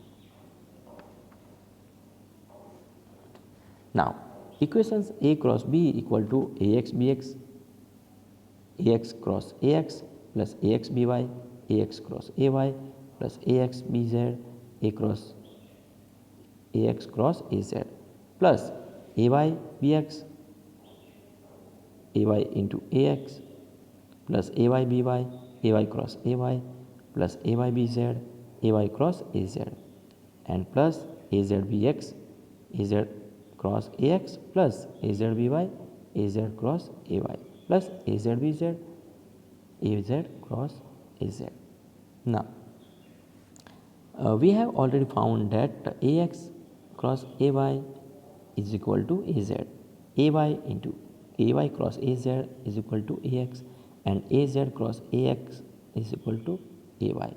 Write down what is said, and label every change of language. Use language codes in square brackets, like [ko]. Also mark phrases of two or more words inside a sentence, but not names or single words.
[en] Now equations a cross b equal to ax bx, ax cross ax plus ax by, ax cross ay plus ax bz, a cross AX cross AZ plus AY BX AY into AX plus AY BY AY cross AY plus AY BZ AY cross AZ and plus AZ BX AZ cross AX plus AZ BY AZ cross AY plus AZ BZ AZ cross AZ. Now we have already found that AX cross AY is equal to AZ, AY into AY cross AZ is equal to AX and AZ cross AX is equal to AY.